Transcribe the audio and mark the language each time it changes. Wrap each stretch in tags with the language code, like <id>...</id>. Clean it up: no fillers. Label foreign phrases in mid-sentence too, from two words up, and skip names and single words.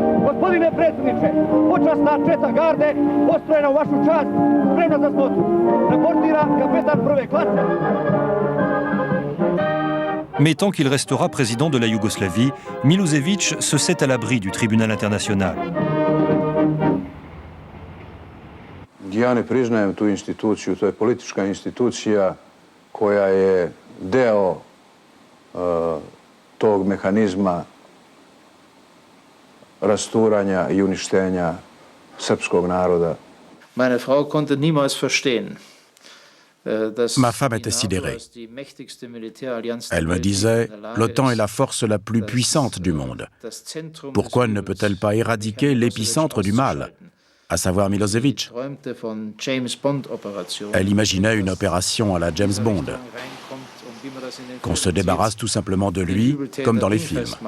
<fr>Mais tant qu'il restera président de la Yougoslavie, Milosevic se sait à l'abri du tribunal international.</fr> <sr>Ja ne priznajem tu instituciju, to je politička institucija koja je deo tog mehanizma rasturanja I uništenja srpskog naroda.</sr> <de>Meine Frau konnte niemals verstehen.</de> <fr>Ma femme était sidérée. Elle me disait, l'OTAN est la force la plus puissante du monde. Pourquoi ne peut-elle pas éradiquer l'épicentre du mal, à savoir Milosevic? Elle imaginait une opération à la James Bond, qu'on se débarrasse tout simplement de lui, comme dans les films.</fr>